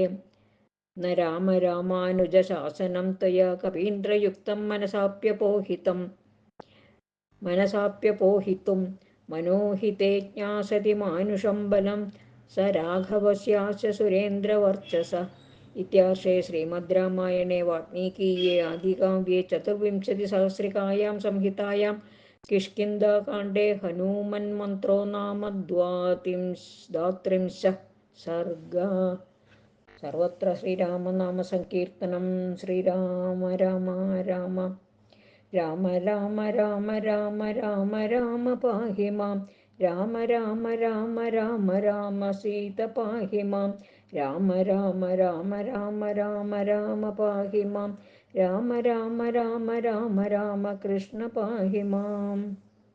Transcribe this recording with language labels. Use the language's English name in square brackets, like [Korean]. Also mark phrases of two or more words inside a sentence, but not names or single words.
[Sanskrit] ന രാമ രാമാനുജ ശാസനം ത്വയാ കപീന്ദ്രയുക്തം മനസാപ്യപോഹിതും. മനോഹിതേ ജ്ഞാസതി മാനുഷം ബലം. സ രാഘവസ്യാസ്യ സുരേന്ദ്രവർച്ചസ. इत्यार्षे श्रीमद् रामायणे वाल्मीकीये आदिकाव्ये चतुर्विंशतिसहस्रिकायां संहितायां किष्किन्धाकाण्डे हनुमन्मन्त्रो नाम द्वात्रिंशः सर्गः। सर्वत्र श्रीरामनामसङ्कीर्तनं। श्रीराम राम राम राम राम राम राम राम राम पाहि मां। राम राम राम राम राम सीत पाहि मां। राम राम राम राम राम राम पाहि मां। राम राम राम राम राम कृष्ण पाहि माम्।